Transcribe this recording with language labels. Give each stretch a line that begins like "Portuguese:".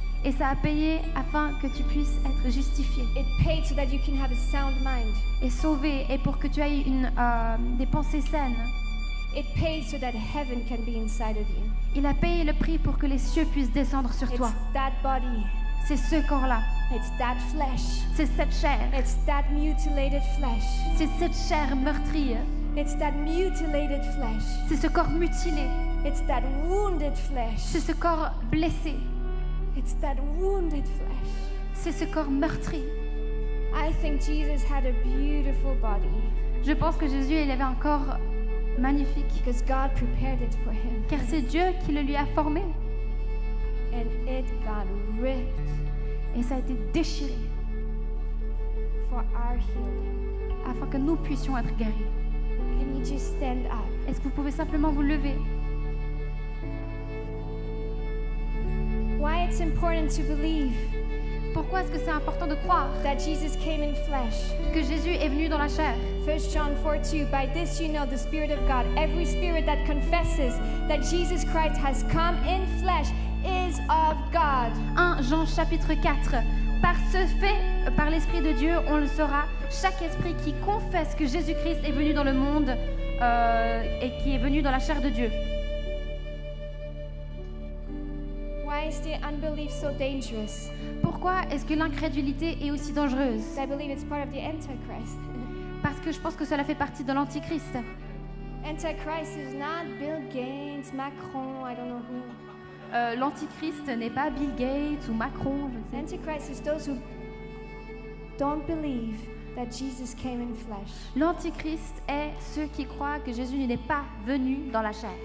French: et ça a payé afin que tu puisses être justifié
English: It paid so that you can have a sound mind.
French: et sauvé et pour que tu aies des pensées saines.
English: It paid so that heaven can be inside of you.
French: Il a payé le prix pour que les cieux puissent descendre sur toi.
English: It's that body.
French: C'est ce corps-là,
English: It's that flesh.
French: c'est cette chair,
English: It's that mutilated flesh.
French: c'est cette chair meurtrie,
English: It's that mutilated flesh.
French: c'est ce corps mutilé,
English: It's that wounded flesh.
French: c'est ce corps blessé,
English: It's that wounded flesh.
French: c'est ce corps meurtri.
English: I think Jesus had a beautiful body
French: Je pense que Jésus, il avait un corps magnifique,
English: because God prepared it for him.
French: car c'est Dieu qui le lui a formé
English: And it got ripped
French: et ça a été déchiré
English: for our healing.
French: afin que nous puissions être guéris.
English: Can you just stand up?
French: Est-ce que vous pouvez simplement vous lever?
English: Why it's important to believe
French: Pourquoi est-ce que c'est important de croire
English: that Jesus came in flesh?
French: que Jésus est venu dans la chair?
English: 1 John 4:2. By this you know the Spirit of God. Every spirit that confesses that Jesus Christ has come in flesh is of God.
French: 1 Jean chapitre 4. Par ce fait, par l'Esprit de Dieu, on le saura, chaque esprit qui confesse que Jésus-Christ est venu dans le monde et qui est venu dans la chair de Dieu.
English: Why is the unbelief so dangerous?
French: Pourquoi est-ce que l'incrédulité est aussi dangereuse?
English: I believe it's part of the Antichrist.
French: Parce que je pense que cela fait partie de l'Antichrist.
English: Antichrist is not Bill Gates, Macron, I don't know who.
French: L'Antichrist n'est pas Bill Gates ou Macron, je ne sais.
English: Antichrist is don't believe that Jesus came in flesh.
French: L'antichrist est ceux qui croient que Jésus n'est pas venu dans la chair.